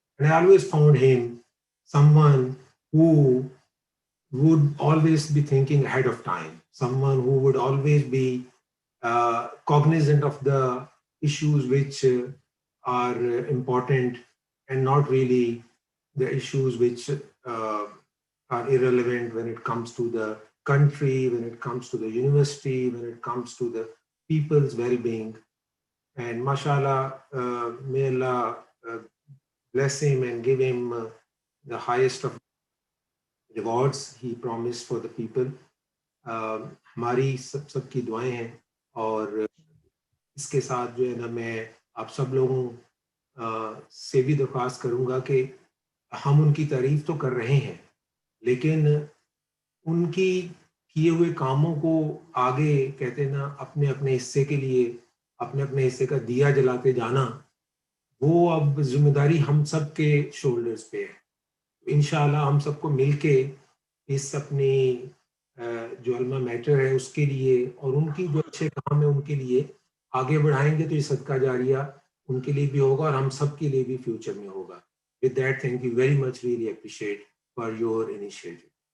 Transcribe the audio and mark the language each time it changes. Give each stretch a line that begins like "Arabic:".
English: And I always found him someone who would always be thinking ahead of time, someone who would always be cognizant of the issues which are important and not really the issues which are irrelevant when it comes to the country, when it comes to the university, when it comes to the people's well-being. And mashallah, may Allah bless him and give him the highest of rewards he promised for the people.
Urdu: ہماری سب کی دعائیں ہیں, اور اس کے ساتھ جو ہے نا میں آپ سب لوگوں سے بھی درخواست کروں گا کہ ہم ان کی تعریف تو کر رہے ہیں لیکن ان کی کیے ہوئے کاموں کو آگے کہتے ہیں نا اپنے اپنے حصے کے لیے اپنے اپنے حصے کا دیا جلاتے جانا وہ اب ذمہ داری ہم سب کے شولڈرز پہ ہے. انشاءاللہ ہم سب کو مل کے اس اپنی جو علما میٹر ہے اس کے لیے اور ان کی جو اچھے کام ہیں ان کے لیے آگے بڑھائیں گے تو یہ صدقہ جاریہ ان کے لیے بھی ہوگا اور ہم سب کے لیے بھی فیوچر میں ہوگا.
English: With that, thank you very much. Really appreciate for your initiative.